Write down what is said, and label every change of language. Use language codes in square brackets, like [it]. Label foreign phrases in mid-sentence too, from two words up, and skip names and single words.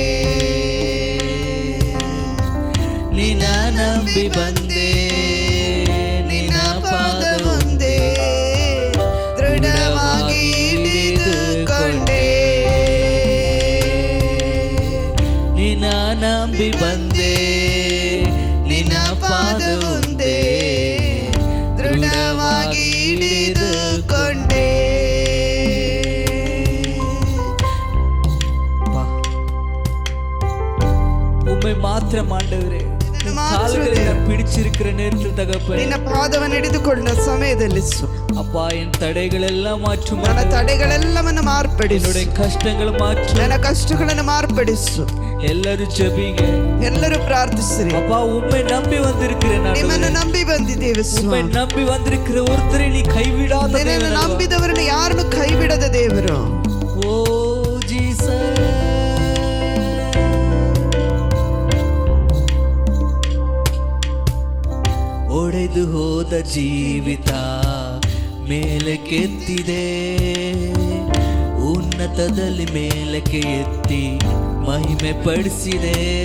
[kn] ನಿನ್ನ ನಂಬಿ ಬಂದೆ, ನಿನ್ನ ಪಾದ ಒಂದೇ ದೃಢವಾಗಿ ಹಿಡಿದುಕೊಂಡೆ. ನಿನ್ನ ನಂಬಿ ಬಂದೆ, ನಿನ್ನ ಪಾದ ಒಂದೇ ದೃಢವಾಗಿ ಹಿಡಿದುಕೊಂಡೆ. [ta] உம்மை மாத்திரம் ஆண்டவரே, கால்களை நான் பிடிச்சிருக்கிற நேரத்தில் தகப்பனே, [kn] ನಿನ್ನ ಪಾದವನ್ನು ಹಿಡಿದುಕೊಂಡ ಸಮಯದಲ್ಲಿ [ta] அப்பா என் தடைகள் எல்லாம் மாற்றும், [kn] ನನ್ನ ತಡೆಗಳೆಲ್ಲವನ್ನು ಮಾರ್ಪಡಿಸು, [ta] என்னுடைய கஷ்டங்கள் மாற்றும், [kn] ನನ್ನ ಕಷ್ಟಗಳನ್ನು ಮಾರ್ಪಡಿಸು. ಎಲ್ಲರೂ ಜಪಿங்க, ಎಲ್ಲರೂ ಪ್ರಾರ್ಥಿಸಿರಿ. [ta] அப்பா உம்மை நம்பி வந்திருக்கிறேன், [kn] ನಿಮ್ಮನ್ನು ನಂಬಿ ಬಂದಿದ್ದೇವೆ [ta] உம்மை [kn] ಸ್ವಾಮಿ. [ta] நம்பி வந்திருக்கிற ஒருத்தரை நீ கைவிடாத [kn] ನಿನ್ನನ್ನು [ta] தேவன். [kn] ನಂಬಿದವರನ್ನು ಯಾರನ್ನು ಕೈ ಬಿಡದ ದೇವರು. ಓ ಜೀಸಸ್, ಒಡೆದು ಹೋದ ಜೀವಿತ ಮೇಲೆ ಕೆತ್ತಿದೆ, ಉನ್ನತದಲ್ಲಿ ಮೇಲಕ್ಕೆ ಎತ್ತಿ ಮಹಿಮೆ ಪಡಿಸಿದೆ.